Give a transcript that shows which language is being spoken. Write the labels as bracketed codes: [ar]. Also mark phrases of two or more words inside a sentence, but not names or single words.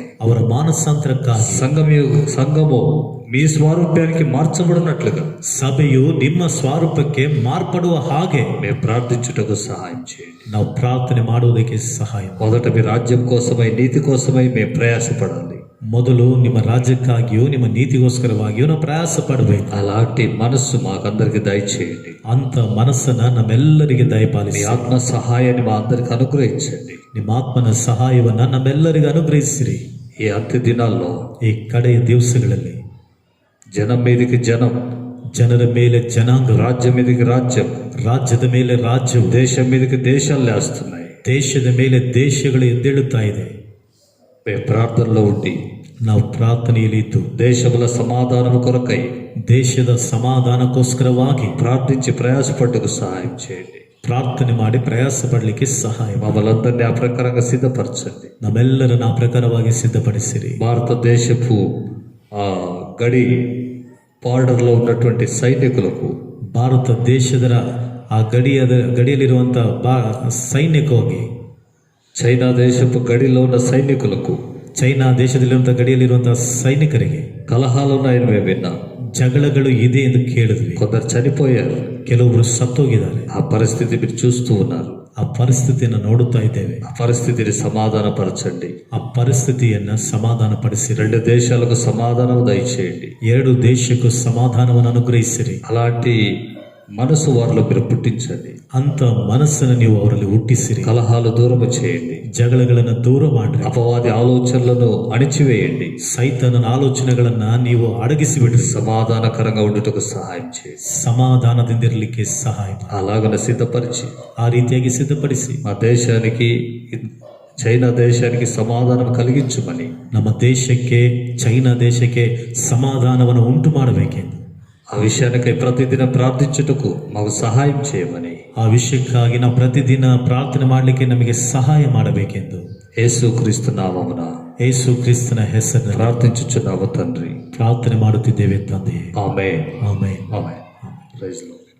[kn] ಅವರ ಮಾನಸಾಂತರಕ್ಕಾಗಿ, [te] సంఘము మీ స్వారూప్యానికి మార్చబడినట్లుగా [kn] ಸಭೆಯು ನಿಮ್ಮ ಸ್ವರೂಪಕ್ಕೆ ಮಾರ್ಪಡುವ ಹಾಗೆ [te] మేము ప్రార్థించుటకు సహాయం చేయండి. [kn] ನಾವು ಪ್ರಾರ್ಥನೆ ಮಾಡುವುದಕ್ಕೆ ಸಹಾಯ. [te] మొదట మీ రాజ్యం కోసమై, నీతి కోసమై మేము ప్రయాసపడాలి. [kn] ಮೊದಲು ನಿಮ್ಮ ರಾಜ್ಯಕ್ಕಾಗಿಯೂ ನಿಮ್ಮ ನೀತಿಗೋಸ್ಕರವಾಗಿಯೂ ನಾವು ಪ್ರಯಾಸ ಪಡಬೇಕು. [te] అలాంటి మనస్సు మాకందరికి దయచేయండి. [kn] ಅಂತ ಮನಸ್ಸನ್ನ ನಮ್ಮೆಲ್ಲರಿಗೆ [te] మీ [kn] ದಯಪಾಲಿಸಿ, [te] ఆత్మ సహాయాన్ని మా అందరికి అనుగ్రహించండి. [kn] ನಿಮ್ಮ ಆತ್ಮನ ಸಹಾಯವನ್ನ ನಮ್ಮೆಲ್ಲರಿಗೂ ಅನುಗ್ರಹಿಸಿರಿ. [te] ఈ అంత్య దినాల్లో [kn] ಈ ಕಡೆಯ ದಿವಸಗಳಲ್ಲಿ [te] జనం మీదకి జనం, [kn] ಜನರ ಮೇಲೆ ಜನಾಂಗ, [te] రాజ్యం మీదకి రాజ్యం, [kn] ರಾಜ್ಯದ ಮೇಲೆ ರಾಜ್ಯವು, [te] దేశం మీదకి దేశాలు లేస్తున్నాయి. [kn] ದೇಶದ ಮೇಲೆ ದೇಶಗಳು ಎದ್ದೇಳುತ್ತಾ ಇದೆ. [te] మేము ప్రార్థనలో ఉండి [kn] ನಾವು ಪ್ರಾರ್ಥನೆಯಲ್ಲಿ ಇದ್ದು [te] దేశముల సమాధానము కొరకై [kn] ದೇಶದ ಸಮಾಧಾನಕ್ಕೋಸ್ಕರವಾಗಿ [te] ప్రార్థించి ప్రయాసపడ్డకు సహాయం చేయండి. [kn] ಪ್ರಾರ್ಥನೆ ಮಾಡಿ ಪ್ರಯಾಸ ಪಡಲಿಕ್ಕೆ ಸಹಾಯ ಮಾಡಿ. [te] మమ్మల్ని అందరినీ ఆ ప్రకారంగా సిద్ధపరచండి. [kn] ನಮ್ಮೆಲ್ಲರನ್ನ ಆ ಪ್ರಕಾರವಾಗಿ ಸಿದ್ಧಪಡಿಸಿರಿ. [te] భారతదేశపు ఆ గడి బార్డర్లో ఉన్నటువంటి సైనికులకు, [kn] ಭಾರತ ದೇಶದ ಆ ಗಡಿಯಲ್ಲಿರುವಂತ ಸೈನ್ಯಕ್ಕೋಗಿ, [te] చైనా దేశపు గడిలో ఉన్న సైనికులకు, [kn] ಚೈನಾ ದೇಶದಲ್ಲಿರುವಂತಹ ಗಡಿಯಲ್ಲಿರುವಂತಹ ಸೈನಿಕರಿಗೆ [te] కలహాలు ఉన్నాయని మేము విన్నాం. [kn] ಜಗಳಗಳು ಇದೆ ಎಂದು ಕೇಳಿದ್ವಿ. [te] కొందరు చనిపోయారు. [kn] ಕೆಲವರು ಸತ್ತೋಗಿದ್ದಾರೆ. [te] ఆ పరిస్థితి మీరు చూస్తూ ఉన్నారు. [kn] ಆ ಪರಿಸ್ಥಿತಿಯನ್ನು ನೋಡುತ್ತಾ ಇದ್ದೇವೆ. [te] ఆ పరిస్థితిని సమాధానపరచండి. [kn] ಆ ಪರಿಸ್ಥಿತಿಯನ್ನ ಸಮಾಧಾನಪಡಿಸಿರಿ. [te] 2 దేశాలకు సమాధానం దయచేయండి. [kn] 2 ದೇಶಕ್ಕೂ ಸಮಾಧಾನವನ್ನು ಅನುಗ್ರಹಿಸಿರಿ. [te] అలాంటి మనసు వారిలో మీరు పుట్టించండి. [kn] ಅಂತ ಮನಸ್ಸನ್ನು ನೀವು ಅವರಲ್ಲಿ ಹುಟ್ಟಿಸಿರಿ. [te] కలహాలు దూరము చేయండి. [kn] ಜಗಳಗಳನ್ನು ದೂರ ಮಾಡ್ರಿ. [te] అపవాది ఆలోచనలను అణిచివేయండి. [kn] ಸೈತಾನನ ಆಲೋಚನೆಗಳನ್ನ ನೀವು ಅಡಗಿಸಿಬಿಡ್ರಿ. [te] సమాధానకరంగా ఉండుటకు సహాయం చేయండి. [kn] ಸಮಾಧಾನದಿಂದಿರಲಿಕ್ಕೆ ಸಹಾಯ ಮಾಡಿ. [te] అలాగన సిద్ధపరిచి [kn] ಆ ರೀತಿಯಾಗಿ ಸಿದ್ಧಪಡಿಸಿ [te] మా దేశానికి, చైనా దేశానికి సమాధానం కలిగించమని, [kn] ನಮ್ಮ ದೇಶಕ್ಕೆ, ಚೈನಾ ದೇಶಕ್ಕೆ ಸಮಾಧಾನವನ್ನು ಉಂಟು ಮಾಡಬೇಕೆಂದು, [te] ఆ విషయానికై ప్రతిదినం ప్రార్థించుటకు మాకు సహాయం చేయమని, [kn] ಆ ಆ ವಿಷಯಕ್ಕಾಗಿ ನಾವು ಪ್ರತಿದಿನ ಪ್ರಾರ್ಥನೆ ಮಾಡಲಿಕ್ಕೆ ನಮಗೆ ಸಹಾಯ ಮಾಡಬೇಕೆಂದು [te] యేసు క్రీస్తు నామమున [kn] ಯೇಸು ಕ್ರಿಸ್ತನ ಹೆಸರಿನಲ್ಲಿ [te] ప్రార్థించుచున్నాము తండ్రి. [kn] ಪ್ರಾರ್ಥನೆ ಮಾಡುತ್ತಿದ್ದೇವೆ ತಂದೆಯೇ. [te] ఆమేన్. [kn] ಆಮೆನ್. [te] ఆమేన్. [en] praise Lord.